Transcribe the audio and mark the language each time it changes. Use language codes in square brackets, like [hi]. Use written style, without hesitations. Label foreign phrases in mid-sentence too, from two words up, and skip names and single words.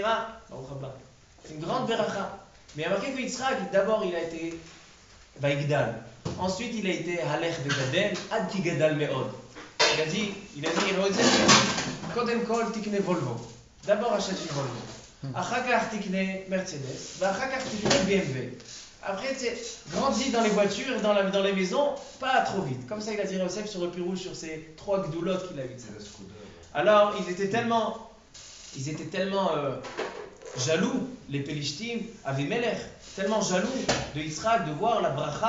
[fr] Une grande beracha. Mais il a marqué que Yitzhak, d'abord il a été Vaigdal. Ensuite il a été [he] הלוך וגדל, עד כי גדל מאד. [fr] il a dit, [he] קודם כל תקנה Volvo. [fr] D'abord achète une Volvo. [he] אחר כך תקנה Mercedes. אחר כך תקנה BMW. [fr] Après, tu sais, grandis dans les voitures, dans les maisons, pas trop vite. Comme ça, il a dit Yosef sur le plus rouge, sur ces 3 gdoulottes qu'il a eu. Alors, ils étaient tellement jaloux, les Pélishtim, Avimelech, tellement jaloux de Yitzhak de voir la bracha.